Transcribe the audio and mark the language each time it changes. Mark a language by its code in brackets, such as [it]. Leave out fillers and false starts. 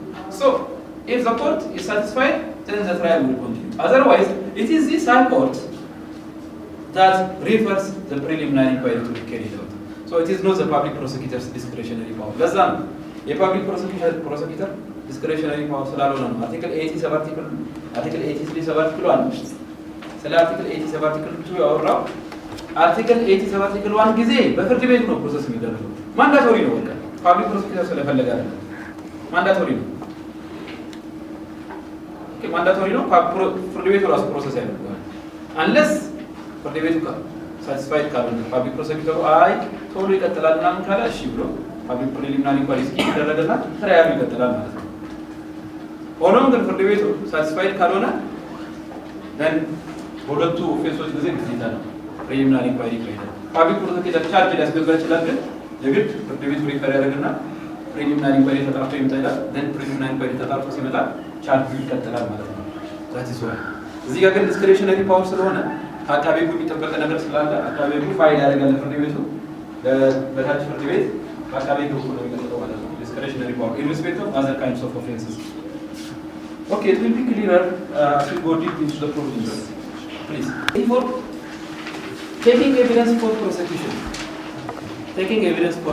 [en] So, if the court is satisfied, then the trial will continue. Otherwise, it is this High Court that refers the preliminary inquiry to be carried out. So it is not the public prosecutor's discretionary power. That's not a public prosecutor discretionary power. Article 80 sub-article 83 sub-article 1. Article 80 sub-article 2 or Article 80 sub-article 1 [am] ጊዜ በፍርድ ቤት ነው ፕሮሰስ የሚደረገው። ማንዳቶሪ ነው። በቃ ፓብሊክ ፕሮሲኪዩተር ስለፈለገ አይደለም። ማንዳቶሪ ነው። ማንዳቶሪ ነው። ፍርድ ቤቱ ራሱ ፕሮሰስ ያደርጋል። አንለስ ፍርድ ቤቱ ሳቲስፋይድ ካልሆነ ፓብሊክ ፕሮሲኪዩተሩ አይ ቶሎ ይቀጥላል ምናምን ካለ እሺ ብሎ ፓብሊክ ፕሪሊሚናሪ ኢንኳሪ ይደረግና ትራያሉ ይቀጥላል ማለት ነው። ሆኖም ግን ፍርድ ቤቱ ሳቲስፋይድ ካልሆነ then በሁለቱ ኦፌንሶች ጊዜ ግዴታ ነው preliminary inquiry ይካሄዳል። ፓብሊክ ፕሮሲኪዩተር ቻርጅ ሊያስገባ ይችላል፣ ግን የግድ ፍርድ ቤቱ ሪፈር ያደርግና preliminary inquiry ተጣርቶ ይመጣል። then preliminary inquiry ተጣርቶ ሲመጣ ቻርጅ ይቀጥላል ማለት ነው። [en] that is why [am] እዚህ ጋር ግን ዲስክሬሽነሪ ፓወር ስለሆነ አቃቤ ሕጉ የሚጠበቅ ነገር ስላለ አቃቤ ሕጉ ፋይል ያደርጋል ፍርድ ቤቱ በታች ፍርድ ቤት አቃቤ ሕጉ ነው የሚቀጥለው ማለት ነው። ዲስክሬሽነሪ ፓወር [en] irrespective of other kinds of offenses. Okay, it will be clearer as we go deep into the provisions. Please. Before taking evidence for prosecution. Article 84.